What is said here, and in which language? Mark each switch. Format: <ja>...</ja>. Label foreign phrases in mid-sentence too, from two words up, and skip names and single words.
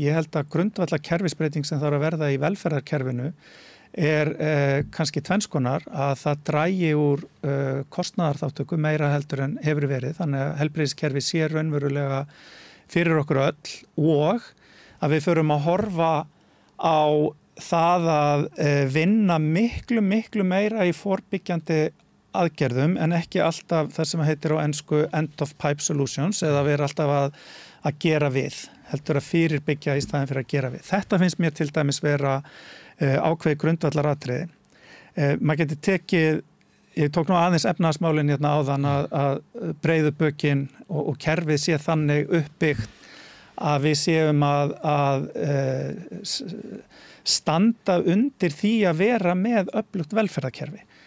<is>Ég held að grundvallar kerfisbreyting sem þarf að verða í velferðarkerfinu kannski tvennskonar að það drægi úr kostnaðarþáttöku meira heldur en hefur verið. Þannig að heilbrigðiskerfi sé raunverulega fyrir okkur öll og að við förum að horfa á það að vinna miklu meira í forbyggjandi aðgerðum en ekki alltaf það sem heitir á ensku</is> <en>end of pipe solutions</en> <is>eða vera alltaf að gera við, heldur að fyrirbyggja í staðin fyrir að gera við. Þetta finnst mér til dæmis vera ákveði grundvallaratriði. Maður getur tekið, ég tók nú aðeins efnahagsmálin áðan að breiðu bökin og kerfið sé þannig uppbyggt að við séum að standa undir því að vera með öflugt velferðarkerfi.</is>